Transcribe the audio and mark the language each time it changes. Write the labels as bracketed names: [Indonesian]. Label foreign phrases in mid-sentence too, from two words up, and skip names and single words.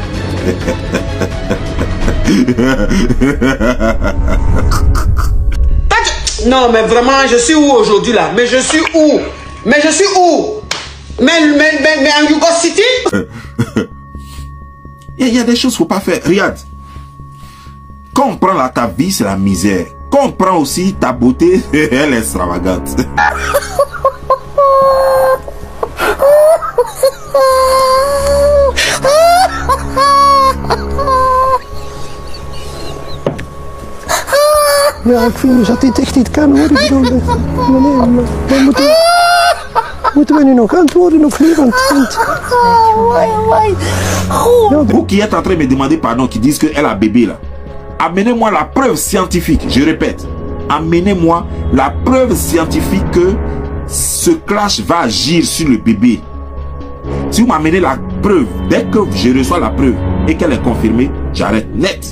[French] Non, mais vraiment, je suis où aujourd'hui là? Mais je suis où? Mais je suis où? Mais en Yugo City? Il y a des choses qu'il ne faut pas faire. Regarde. Quand on prend ta vie, c'est la misère. Quand on prend aussi ta beauté, elle est extravagante. [Dutch] Ja, ik vind dat dit echt niet kan hoor. Ik bedoel, meneer, moeten we nu nog antwoorden of niet? [French] Vous qui êtes en train de me demander pardon, qui disent qu'elle a bébé là, amenez-moi la preuve scientifique, je répète, amenez-moi la preuve scientifique que ce clash va agir sur le bébé. Si vous m'amenez la preuve, dès que je reçois la preuve et qu'elle est confirmée, j'arrête net.